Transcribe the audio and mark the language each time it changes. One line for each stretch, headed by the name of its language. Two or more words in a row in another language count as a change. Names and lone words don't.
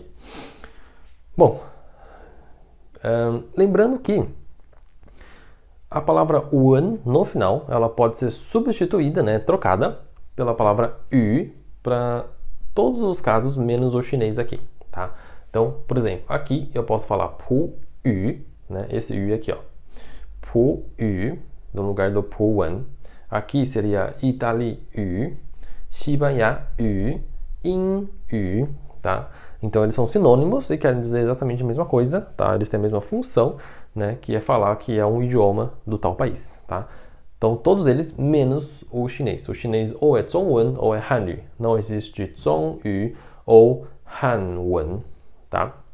Portuguese: Bom, lembrando que a palavra wan no final, ela pode ser substituída, né, trocada pela palavra yu para todos os casos menos o chinês aqui, tá? Então, por exemplo, aqui eu posso falar
Chinese: 葡语,
Portuguese: né, esse yu aqui, ó,
Chinese: 葡语,
Portuguese: no lugar do
Chinese: 葡文.
Portuguese: Aqui seria
Chinese: 意大利语, 西班牙语, 英语,
Portuguese: tá? Então eles são sinônimos e querem dizer exatamente a mesma coisa, tá? Eles têm a mesma função, né? Que é falar que é um idioma do tal país, tá? Então todos eles menos o chinês. O chinês ou é Zhongwen ou é Hanyu. Não existe Zhongyu ou Hanwen, tá?